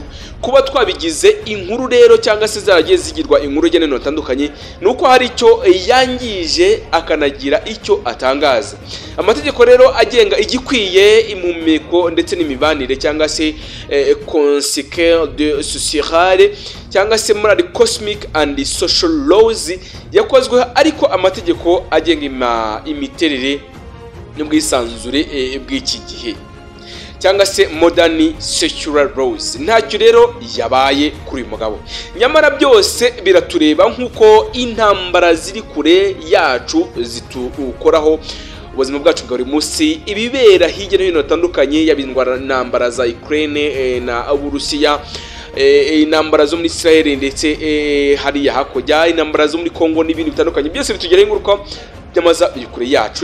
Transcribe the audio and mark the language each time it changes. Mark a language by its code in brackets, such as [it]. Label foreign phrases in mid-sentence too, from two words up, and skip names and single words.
[rw] Kuba twabigize inkuru rero, cyangwa se zaragiye zigirwa inkuru y'abantu batandukanye, nuko hari icyo yangije akanagira icyo atangaza. Amategeko rero agenga igikwiye, impumeko ndetse n'imibanire, cyangwa se [fr] consequences de sociale, [rw] cyangwa se [en] moral cosmic and social laws [rw] yakozwe, ariko amategeko agenga imiterere n'ubwisanzure bw'iki gihe, cyangwa se [en] modern secular laws [rw] ntacyo rero yabaye kuri uyu mugabo. Nyamara byose biratureba, nk'uko intambara ziri kure yacu zitukoraho ubuzima bwacu bwa buri munsi. Ibibera hirya no hino hatandukanye, yabindwara intambara za Ukraine na Uburusiya, intambara zo muri Israel ndetse hariya hakurya, intambara zo muri Congo n'ibindi bitandukanye, byose bitugeraho ingaruka byamaza kure yacu.